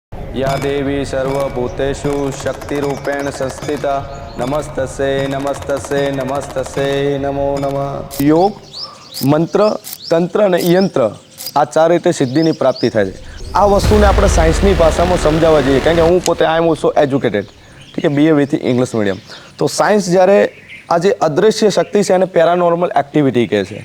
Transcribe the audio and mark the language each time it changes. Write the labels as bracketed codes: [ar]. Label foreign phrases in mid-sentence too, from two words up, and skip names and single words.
[sa] या देवी सर्वभूतेषु शक्तिरूपेण संस्थिता नमस्तसे नमस्तसे नमस्तसे नमो नमः। [gu] योग, મંત્ર, તંત્ર અને યંત્ર આ ચાર રીતે સિદ્ધિની પ્રાપ્તિ થાય છે. આ વસ્તુને આપણે સાયન્સની ભાષામાં સમજાવવા જઈએ, કારણ કે હું પોતે [en] I am also educated, [gu] ઠીક છે, [en] BA with English medium. [gu] તો સાયન્સ જ્યારે આ જે અદૃશ્ય શક્તિ છે એને [en] paranormal activity [gu] કહે છે.